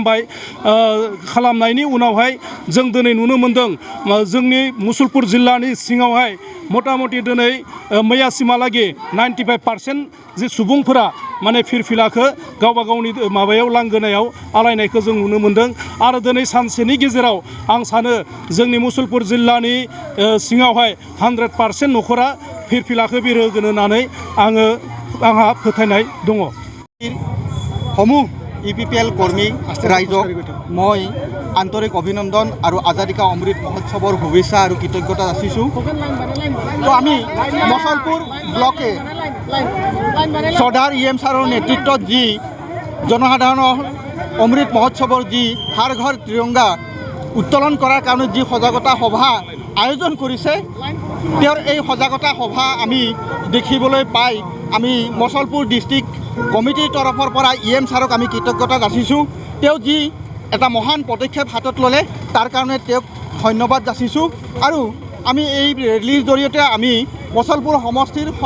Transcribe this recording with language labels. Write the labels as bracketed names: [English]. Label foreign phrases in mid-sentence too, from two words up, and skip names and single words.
[Bodo] खालामनायनि उनावहाय जों दिनै नुनो मोन्दों जोंनि मुसलपुर जिल्लानि सिङावहाय मथा मथि दिनै मैयासिमहालागै 95% जे सुबुंफोरा माने फिरफिलाखौ गावबा गावनि माबायाव लांगोनायाव आलायनायखौ जों नुनो मोन्दों आरो दिनै सानसेनि गेजेराव आं सानो जोंनि मुसलपुर जिल्लानि सिङावहाय 100% न'खरा फिरफिलाखौ बिरहोगोन होननानै आंहा फोथायनाय दङ [Assamese] সমূহ ইউপিপিএল কৰ্মী ৰাইজক মই আন্তৰিক অভিনন্দন আৰু আজাদী কা অমৃত মহোৎসৱৰ শুভেচ্ছা আৰু কৃতজ্ঞতা যাচিছোঁ তো আমি মুছলপুৰ ব্লকে চৰ্দাৰ EM ছাৰৰ নেতৃত্বত যি জনসাধাৰণৰ অমৃত মহোৎসৱৰ যি হৰ ঘৰ তিৰংগা উত্তোলন কৰাৰ কাৰণে যি সজাগতা সভা আয়োজন কৰিছে তেওঁৰ এই সজাগতা সভা আমি দেখিবলৈ পাই আমি মুছলপুৰ ডিষ্ট্ৰিক্ট কমিটিৰ তৰফৰ পৰা EM ছাৰক আমি কৃতজ্ঞতা যাচিছোঁ তেওঁ যি এটা মহান পদক্ষেপ হাতত ল'লে তাৰ কাৰণে তেওঁক ধন্যবাদ যাচিছোঁ আৰু আমি এই ৰেলীৰ জৰিয়তে আমি মুছলপুৰ সমষ্টিৰ